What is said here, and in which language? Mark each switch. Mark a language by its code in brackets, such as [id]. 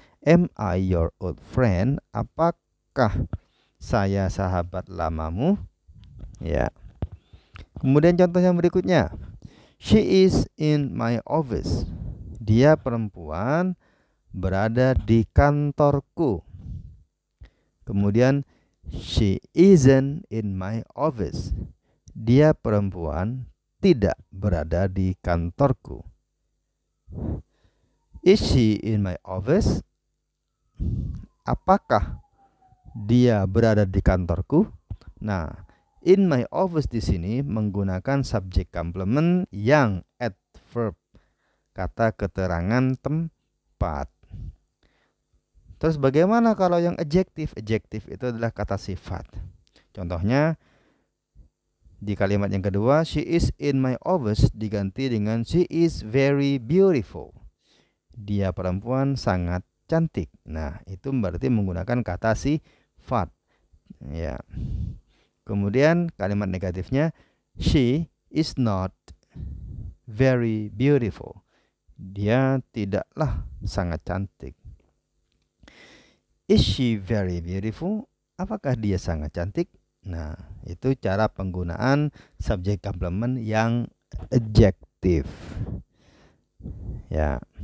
[en] Am I your old friend? [id] Apakah saya sahabat lamamu? Ya. Kemudian contoh yang berikutnya, [en] she is in my office. [id] Dia perempuan berada di kantorku. Kemudian [en] she isn't in my office. [id] Dia perempuan tidak berada di kantorku. [en] Is she in my office? [id] Apakah dia berada di kantorku? Nah, [en] in my office [id] di sini menggunakan subjek complement yang adverb, kata keterangan tempat. Terus bagaimana kalau yang adjektif? Adjektif itu adalah kata sifat. Contohnya di kalimat yang kedua, [en] she is in my office [id] diganti dengan [en] she is very beautiful. [id] Dia perempuan sangat cantik. Nah, itu berarti menggunakan kata sifat. Ya. Kemudian kalimat negatifnya, [en] she is not very beautiful. [id] Dia tidaklah sangat cantik. [en] Is she very beautiful? [id] Apakah dia sangat cantik? Nah, itu cara penggunaan subjek komplement yang adjektif. Ya.